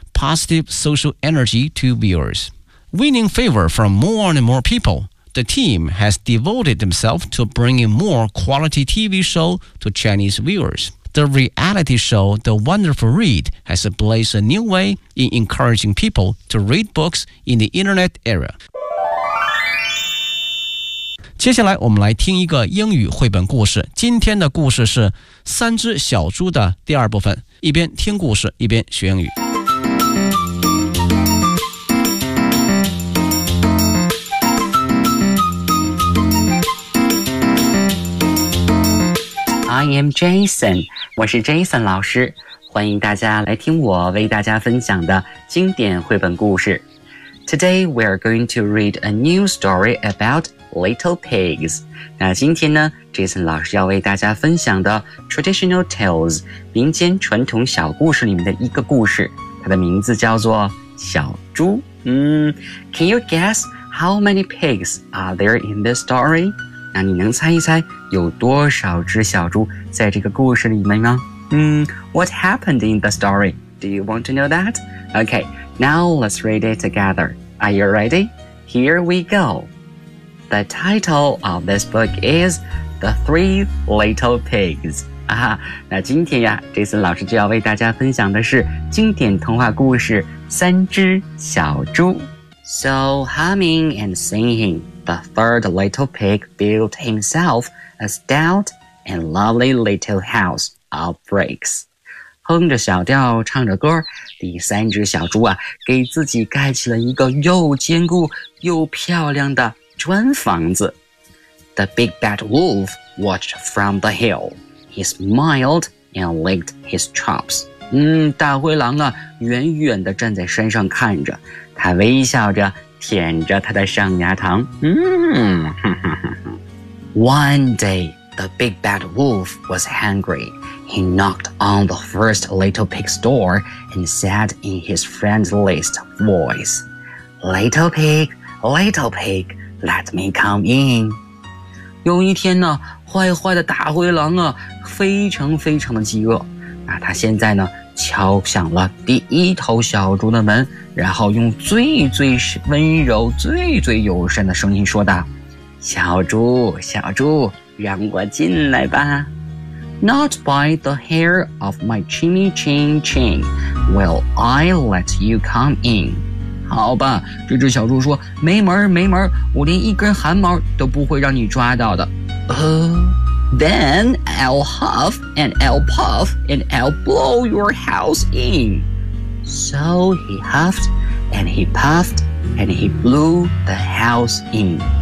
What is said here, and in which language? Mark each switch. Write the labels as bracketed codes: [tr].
[en] positive social energy to viewers. Winning favor from more and more people, the team has devoted themselves to bringing more quality TV show to Chinese viewers. The reality show The Wonderful Read has blazed a new way in encouraging people to read books in the internet era. [zh] 接下来我们来听一个英语绘本故事。今天的故事是三只小猪的第二部分。一边听故事，一边学英语。 [en] I am Jason， [zh] 我是 Jason 老师，欢迎大家来听我为大家分享的经典绘本故事。 [en] Today we are going to read a new story about little pigs。 [zh] 那今天呢 ，Jason 老师要为大家分享的 [en] traditional tales [zh] 民间传统小故事里面的一个故事，它的名字叫做小猪。 [en] Can you guess how many pigs are there in this story? [zh] 那你能猜一猜有多少只小猪在这个故事里面吗？ [en] What happened in the story? Do you want to know that? Okay, now let's read it together. Are you ready? Here we go. The title of this book is The Three Little Pigs. [zh] 啊，那今天呀，Jason老师就要为大家分享的是经典童话故事《三只小猪》。 [en] So humming and singing, the third little pig built himself a stout and lovely little house of bricks. [zh] 哼着小调唱着歌，第三只小猪啊，给自己盖起了一个又坚固又漂亮的砖房子。 [en] The big bad wolf watched from the hill. He smiled and licked his chops. [zh] 大灰狼啊，远远地站在山上看着。他微笑着舔着他的上牙膛。 [en] One day, the big bad wolf was hungry. He knocked on the first little pig's door and said in his friendliest voice, Little pig, little pig, let me come in. [zh] 有一天呢，坏坏的大灰狼啊，非常非常的饥饿。那他现在呢，敲响了第一头小猪的门，然后用最最温柔、最最友善的声音说道，小猪，小猪，让我进来吧。 [en] Not by the hair of my chinny chin chin will I let you come in. [zh] 好吧，这只小猪说，没门没门，我连一根汗毛都不会让你抓到的。 [en] Then I'll huff and I'll puff and I'll blow your house in. So he huffed and he puffed and he blew the house in.